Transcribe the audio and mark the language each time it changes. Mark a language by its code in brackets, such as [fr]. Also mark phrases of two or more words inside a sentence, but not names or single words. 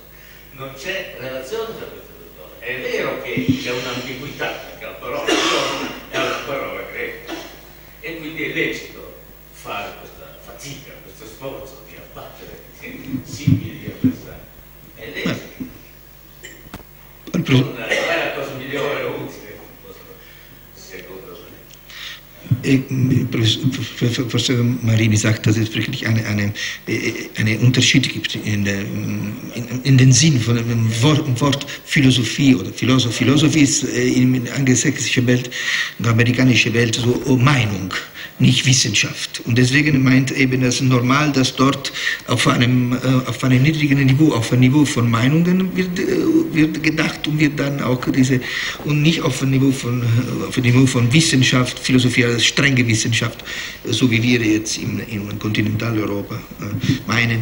[it] Non c'è relazione tra queste due cose. È vero che c'è un'ambiguità, perché la parola è una parola greca, e quindi è lecito fare questa fatica, questo sforzo di abbattere simili avversari. È lecito. Non è la cosa migliore o utile, secondo me. [de] Professor Marini sagt, dass es wirklich einen Unterschied gibt in den Sinn von dem Wort Philosophie oder Philosophie ist in der angelsächsischen Welt, in der amerikanischen Welt so Meinung. nicht Wissenschaft. Und deswegen meint eben das normal, dass dort auf einem niedrigen Niveau, auf einem Niveau von Meinungen wird gedacht und wird dann auch und nicht auf ein Niveau von Wissenschaft, Philosophie, also strenge Wissenschaft, so wie wir jetzt in Kontinentaleuropa meinen.